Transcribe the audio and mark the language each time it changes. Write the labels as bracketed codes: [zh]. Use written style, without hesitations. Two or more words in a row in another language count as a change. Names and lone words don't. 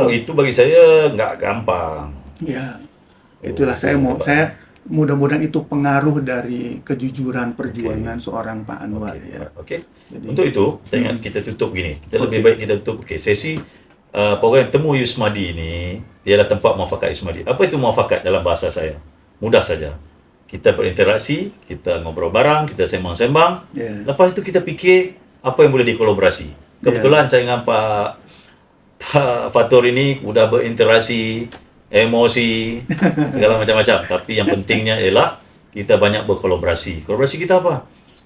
[id] Itu bagi saya nggak gampang. Ya, itulah saya mudah-mudahan itu pengaruh dari kejujuran perjuangan seorang Pak Anwar. Jadi, untuk itu, kita tutup gini. [ms] Lebih baik kita tutup sesi program Temu Yusmadi ini ialah tempat muafakat Yusmadi. Apa itu muafakat dalam bahasa saya? [id] Mudah saja. Kita berinteraksi, kita ngobrol bareng, [ms] kita sembang-sembang. Lepas itu kita fikir apa yang boleh dikolaborasi. Kebetulan saya dengan Pak Fatur ini sudah berinteraksi, emosi, segala macam-macam. Tapi yang pentingnya ialah kita banyak berkolaborasi. Kolaborasi kita apa?